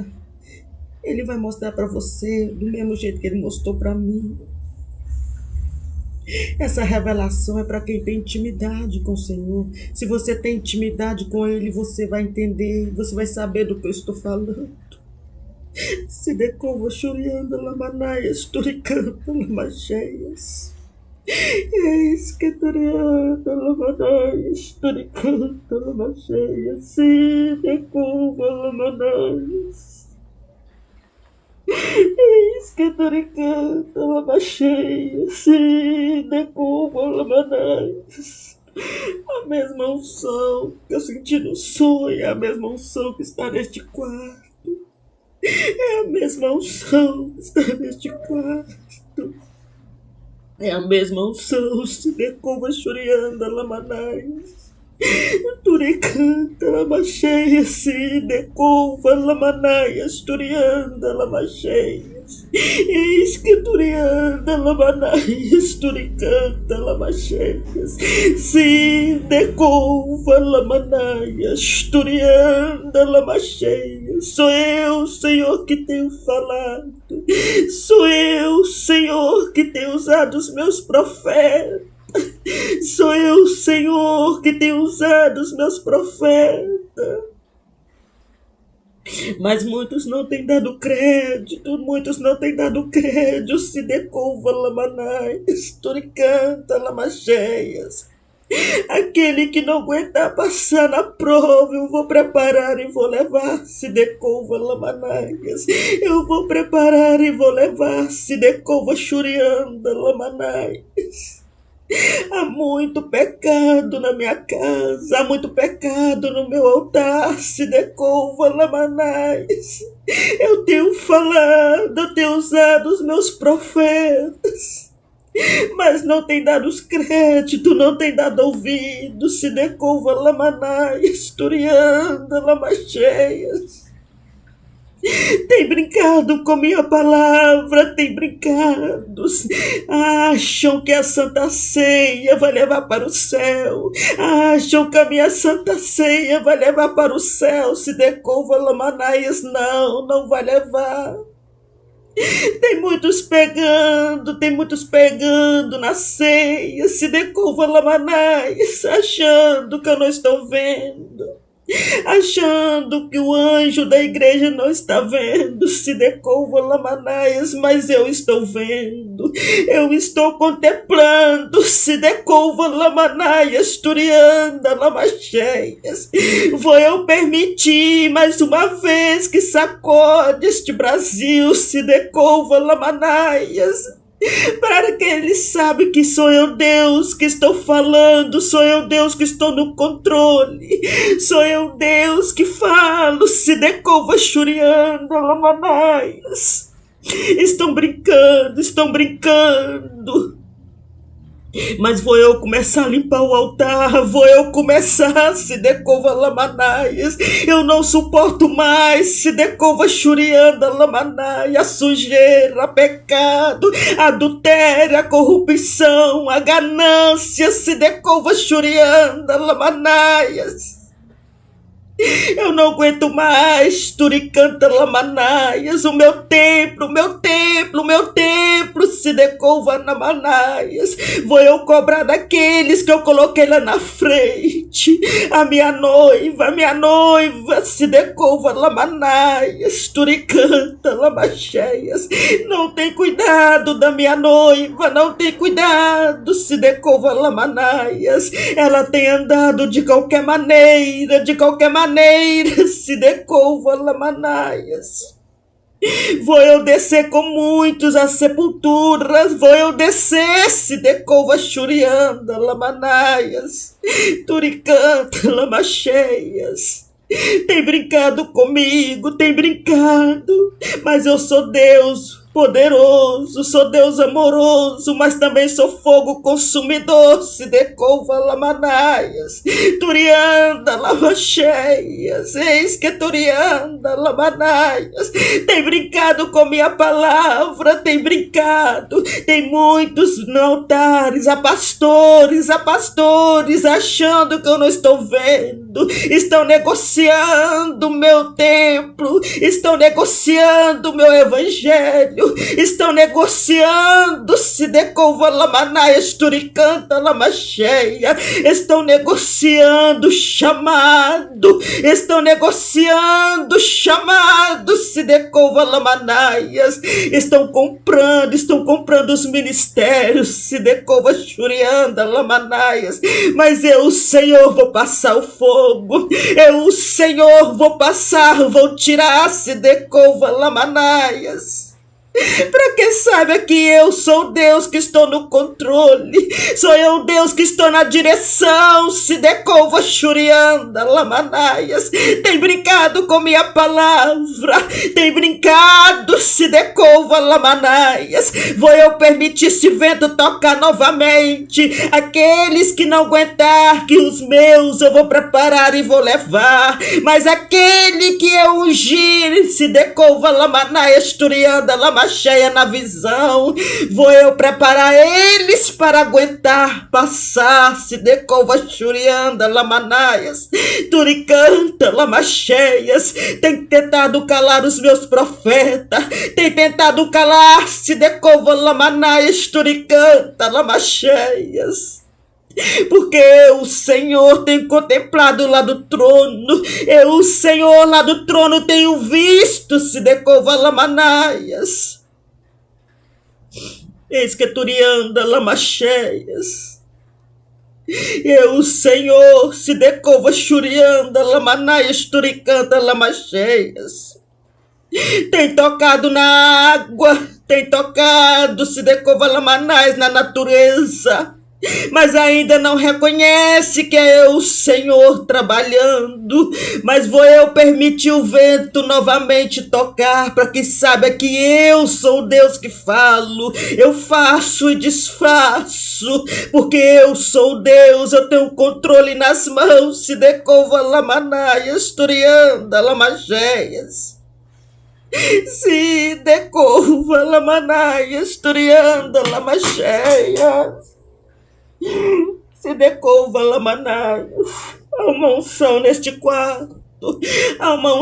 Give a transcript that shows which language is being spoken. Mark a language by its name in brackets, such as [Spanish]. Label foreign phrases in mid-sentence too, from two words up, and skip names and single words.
[Portuguese] Ele vai mostrar para você do mesmo jeito que Ele mostrou para mim. Essa revelação é para quem tem intimidade com o Senhor. Se você tem intimidade com Ele, você vai entender, você vai saber do que eu estou falando. Se decova churianda lamanaias, turicanta lamacheias. Eis que turicanta lamanaias, turicanta lamacheias. Se decova lamanaias. Eis que turicanta lamacheias, se decova lamanaias. A mesma unção que eu senti no sonho é a mesma unção que está neste quarto. É a mesma unção que está neste quarto. É a mesma unção, se decova churianda lamanais. Turicanta lamacheias, se decova lamanaias, turianda lamacheias. Eis que turianda lamanaias, turicanta lamacheias. Se decova lamanaias, turianda lamacheias. Sou eu, Senhor, que tenho falado. Sou eu, Senhor, que tenho usado os meus profetas. Sou eu, Senhor, que tenho usado os meus profetas. Mas muitos não têm dado crédito, se decova lamanais, turicanta lamacheias. Aquele que não aguentar passar na prova, eu vou preparar e vou levar, se decova lamanaias. Eu vou preparar e vou levar, se decova churianda lamanaias. Há muito pecado na minha casa, há muito pecado no meu altar, se decova lamanais. Eu tenho falado, eu tenho usado os meus profetas, mas não tem dado os créditos, não tem dado ouvido, se decova lamanais, turianda lamacheias. Tem brincado com minha palavra, tem brincado. Acham que a Santa Ceia vai levar para o céu. Acham que a minha Santa Ceia vai levar para o céu. Se decova lamanaias, não vai levar. Tem muitos pegando na ceia. Se decova lamanaias, achando que eu não estou vendo. Achando que o anjo da igreja não está vendo, se decova lamanaias, mas eu estou vendo, eu estou contemplando, se decova lamanaias, turianda lamacheias. Vou eu permitir mais uma vez que sacode este Brasil, se decova lamanaias. Para que ele sabe que sou eu Deus que estou falando, sou eu Deus que estou no controle, sou eu Deus que falo, se decova churianda lamanaias. Estão brincando, mas vou eu começar a limpar o altar, vou eu começar, se decova lamanaias. Eu não suporto mais, se decova churianda lamanaia, a sujeira, a pecado, a adultério, a corrupção, a ganância, se decova churianda lamanaias. Eu não aguento mais, turicanta lamanaias, o meu templo, se decova lamanaias. Vou eu cobrar daqueles que eu coloquei lá na frente. A minha noiva, se decova lamanaias, turicanta lamacheias. Não tem cuidado da minha noiva, não tem cuidado, se decova lamanaias. Ela tem andado de qualquer maneira, se decova lamanaias. Vou eu descer com muitos às sepulturas, vou eu descer, se decova churianda, lamanaias, turicanta, lamacheias. Tem brincado comigo, tem brincado, mas eu sou Deus poderoso, sou Deus amoroso, mas também sou fogo consumidor, se decova lamanaias, turianda, lamacheias, eis que turianda, lamanaias, tem brincado com minha palavra, tem brincado, tem muitos altares, a pastores, achando que eu não estou vendo, estão negociando meu templo, estão negociando meu evangelho, estão negociando se decova lamanaias, turicanta, lamacheia, estão negociando chamado, estão negociando chamado, se decova lamanaias, estão comprando os ministérios, se decova churianda, lamanaias, mas eu, o Senhor, vou passar o fogo, eu, o Senhor, vou tirar, se decova lamanaias. Para que saiba que eu sou Deus que estou no controle, sou eu Deus que estou na direção, se decova churianda, lamanaias, tem brincado com minha palavra, tem brincado, se decova lamanaias, vou eu permitir esse vento tocar novamente, aqueles que não aguentar, que os meus eu vou preparar e vou levar, mas aquele que eu ungir, se decova lamanaias, turianda, lamanaias, cheia na visão, vou eu preparar eles para aguentar, passar, se decova churianda, lamanaias, turicanta, lamacheias, tem tentado calar os meus profetas, tem tentado calar, se decova lamanaias, turicanta, lamacheias. Porque eu, Senhor, tenho contemplado lá do trono, eu, Senhor, lá do trono tenho visto, se decova lamanaias, eis que turianda, lamacheias, eu, Senhor, se decova churianda, lamanaias, turicanda, lamacheias, tem tocado na água, tem tocado, se decova lamanais, na natureza, mas ainda não reconhece que é eu, Senhor, trabalhando, mas vou eu permitir o vento novamente tocar, para que saiba que eu sou Deus que falo, eu faço e desfaço, porque eu sou Deus, eu tenho controle nas mãos, se decova lamanaias, turianda, lamacheias. Se decova lamanaias, turianda, lamacheias. Se decova lamanaias, há uma unção neste quarto, há uma